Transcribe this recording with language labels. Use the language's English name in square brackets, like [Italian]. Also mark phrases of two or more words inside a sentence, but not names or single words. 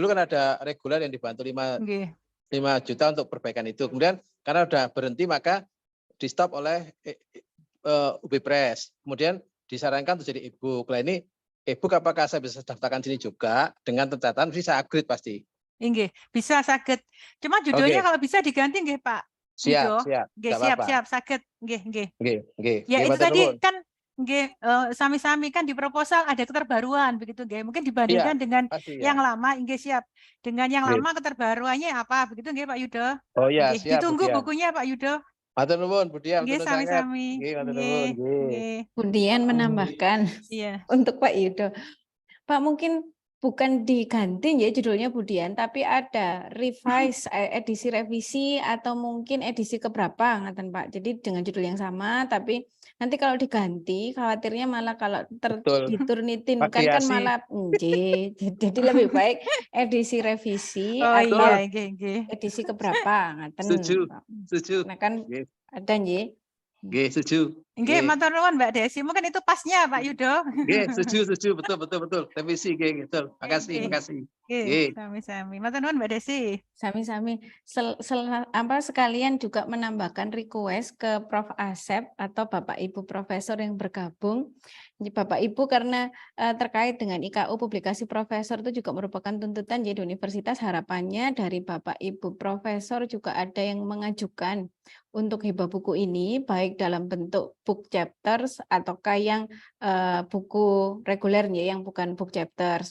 [Indonesian] Dulu kan ada reguler yang dibantu 5 juta untuk perbaikan itu. Kemudian karena sudah berhenti maka di stop oleh UB Press. Kemudian disarankan untuk jadi e-book. Lah ini e-book apakah saya bisa daftarkan sini juga dengan catatan bisa upgrade pasti. Nggih, bisa saged. Cuma judulnya kalau bisa diganti nggih, Pak. Siap. [Javanese] Siap, saged. Nggih. Ya Nggih, [Indonesian] itu tadi kan nggih sami-sami kan di proposal ada keterbaruan begitu nggih. Mungkin dibandingkan dengan yang lama nggih siap. Dengan yang lama keterbaruannya apa begitu nggih Pak Yudo? Oh iya, siap. Ditunggu bukunya Pak Yudo. [Javanese] Matur nuwun, Bu Dian. Nggih, sami-sami. [Indonesian] Bu Dian menambahkan untuk Pak Yudo. Pak mungkin bukan diganti ya judulnya Bu Dian, tapi ada revise, edisi revisi atau mungkin edisi keberapa ngaten Pak. Jadi dengan judul yang sama, tapi nanti kalau diganti khawatirnya malah kalau diturnitinkan kan malah jadi lebih baik edisi revisi atau edisi keberapa ngaten. Setuju. Nah kan ada nggih. Nggih, setuju. [Javanese] Nggih, matur nuwun Mbak Desi. [Indonesian] Mungkin itu pasnya Pak Yudo. Nggih, setuju. Betul. Revisi nggih, betul. Makasih. [Javanese] Nggih, sami-sami. Matur nuwun Mbak Desi. Sami-sami. [Indonesian] Sekalian juga menambahkan request ke Prof Asep atau Bapak Ibu Profesor yang bergabung. Bapak Ibu karena terkait dengan IKU publikasi profesor itu juga merupakan tuntutan jadi universitas, harapannya dari Bapak Ibu Profesor juga ada yang mengajukan untuk hibah buku ini baik dalam bentuk [English] book chapters [Indonesian] ataukah yang buku regulernya yang bukan [English] book chapters.